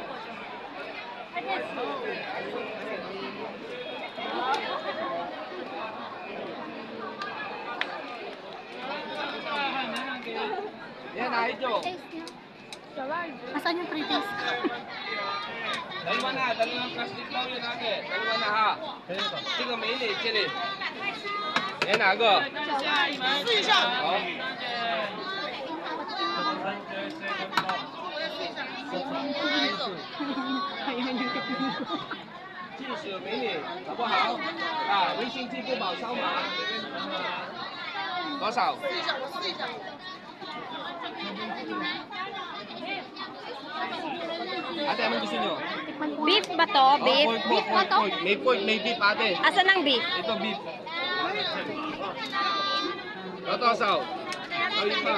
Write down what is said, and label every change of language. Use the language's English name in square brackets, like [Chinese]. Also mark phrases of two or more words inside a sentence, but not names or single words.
[Filipino] Yan, ito. Asan yung pretties? Dalawa na, dalawang plastic daw yun ate. Dalawa na ha. Sige, mainit, chili. Yan na, go. [Chinese] 试一下。好。技术美女，好不好？啊，微信支付宝扫码。多少？试一下，我试一下。 [Filipino] Ate, anong gusto nyo? Beef ba to? Beef? Pork, Beef ba to? pork. May pork, may beef ate. Asan ang beef? Ito beef. Ito, saw. Ayun pa.